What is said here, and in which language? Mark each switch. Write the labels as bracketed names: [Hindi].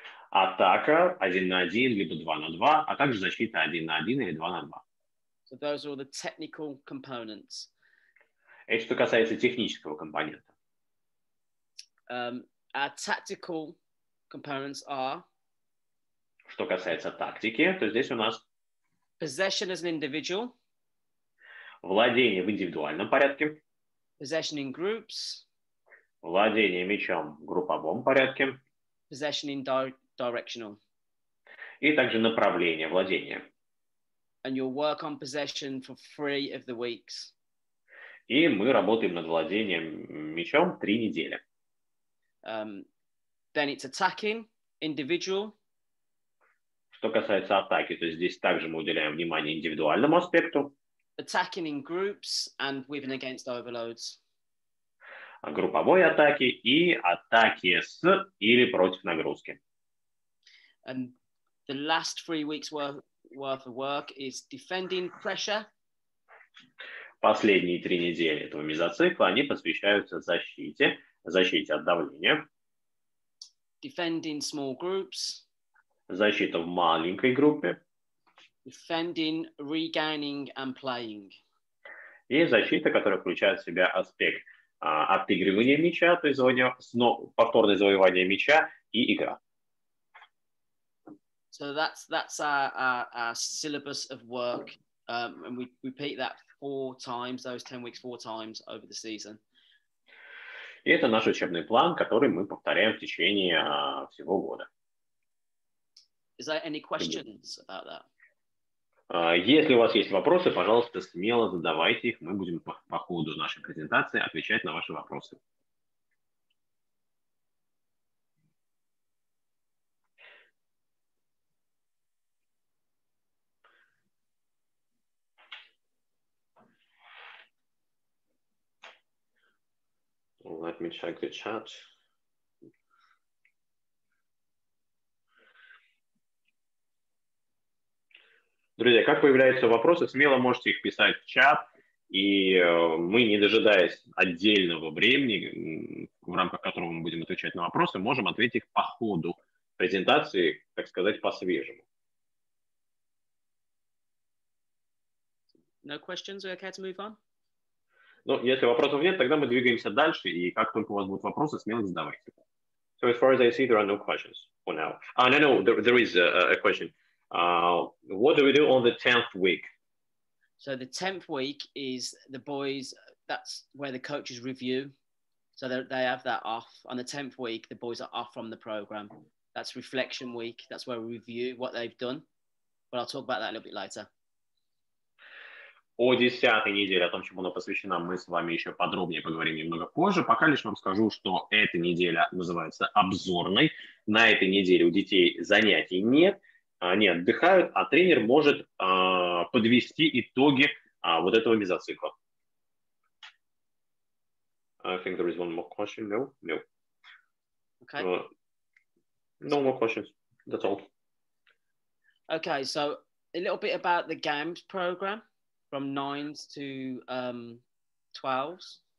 [Russian] Атака 1 на 1, либо 2 на 2, а также защита 1 на 1 или 2 на 2. [English] So those are all the technical components. [Russian] Это что касается технического компонента. [English] Our tactical components are... [Russian] Что касается тактики, то здесь у нас [English] possession as an individual, [Russian] владение в индивидуальном порядке, [English] possession in groups, [Russian] владение мячом в групповом порядке, [English] possession in directional. [Russian] И также направление владения. [English] And you'll work on possession for 3 of the weeks. [Russian] И мы работаем над владением мячом 3 недели. [English] Then it's attacking, individual. [Russian] Что касается атаки, то здесь также мы уделяем внимание индивидуальному аспекту. [English] Attacking in groups and with and against overloads. [Russian] Групповой атаки и атаки с или против нагрузки. [English] And the last 3 weeks worth of work is defending pressure. [Russian] Последние 3 недели этого мезоцикла, они посвящаются защите от давления. [English] Defending small groups. [Russian] Защита в маленькой группе. [English] Defending, regaining and playing. [Russian] И защита, которая включает в себя аспект отыгрывания мяча, то есть повторное завоевание мяча и игра. [English] So that's our syllabus of work, and we repeat that 4 times, those 10 weeks 4 times over the season. [Russian] И это наш учебный план, который мы повторяем в течение всего года. [English] Is there any questions about that? [Russian] Если у вас есть вопросы, пожалуйста, смело задавайте их. Мы будем по ходу нашей презентации отвечать на ваши вопросы. [English] Let me check the chat. [Russian] Друзья, как появляются вопросы, смело можете их писать в чат, и мы, не дожидаясь отдельного времени, в рамках которого мы будем отвечать на вопросы, можем ответить по ходу презентации, так сказать, по-свежему. [English] No questions? Are we okay to move on? [Russian] Ну, если вопросов нет, тогда мы двигаемся дальше, и как только у вас будут вопросы, смело их задавайте. [English] So as far as I see, there are no questions for now. No, there is a question. What do we do on the 10th week? So the 10th week is the boys, that's where the coaches review. So they have that off. On the 10th week, the boys are off from the program. That's reflection week. That's where we review what they've done. But I'll talk about that a little bit later. [Russian] О 10-й неделе, о том, чему она посвящена, мы с вами еще подробнее поговорим немного позже. Пока лишь вам скажу, что эта неделя называется обзорной. На этой неделе у детей занятий нет, они отдыхают, а тренер может подвести итоги вот этого мезоцикла. [English] I think there is one more question. No. Okay. No more questions. That's all. Okay, so a little bit about the games program from 9s to 12s.